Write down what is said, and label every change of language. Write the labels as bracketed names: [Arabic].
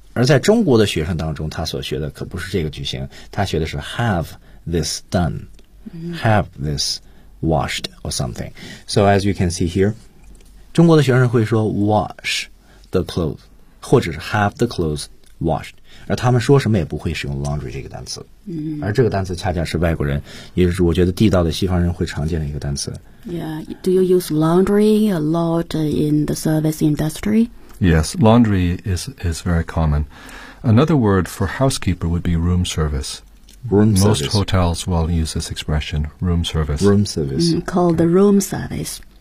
[Chinese] 而在中国的学生当中他所学的可不是这个句型他学的是 [English] have this done, have this washed or something. So as you can see here, [Chinese] 中国的学生会说 [English] wash the clothes, [Chinese] 或者是 [English] have the clothes washed. [Chinese] 而他们说什么也不会使用 laundry 这个单词。嗯，而这个单词恰恰是外国人，也是我觉得地道的西方人会常见的一个单词。 [English] Yeah, do you use laundry a lot in the service industry? Yes, laundry is very common. Another word for housekeeper would be room service. Room service. Most hotels will use this expression, room service. Room service. Called the room service.